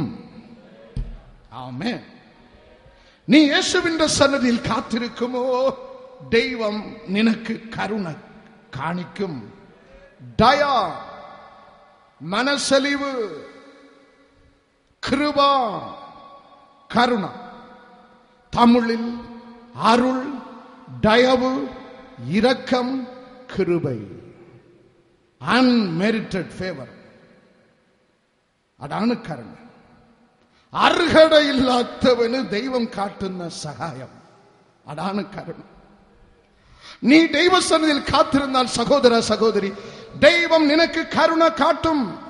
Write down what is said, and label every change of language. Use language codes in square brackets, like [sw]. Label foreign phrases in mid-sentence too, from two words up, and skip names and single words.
[ml] ആമേൻ. നീ യേശുവിന്റെ സന്നിധിയിൽ കാത്തിരിക്കുമോ, ദൈവം നിനക്ക് കരുണ കാണിക്കും. ദയ, മനസ്സലിവ്, കൃപ, [ta] கருண, தமிழில் அருள், தயவு, இரக்கம், கிருபை. [en] unmerited favor. [ml] അതാണ് കരുണ. അർഹതയില്ലാത്തവന് ദൈവം കാട്ടുന്ന സഹായം, അതാണ് കരുണ. നീ ദൈവസന്നിധിയിൽ കാത്തിരുന്നാൽ സഹോദര സഹോദരി, ദൈവം നിനക്ക് കരുണ കാട്ടും.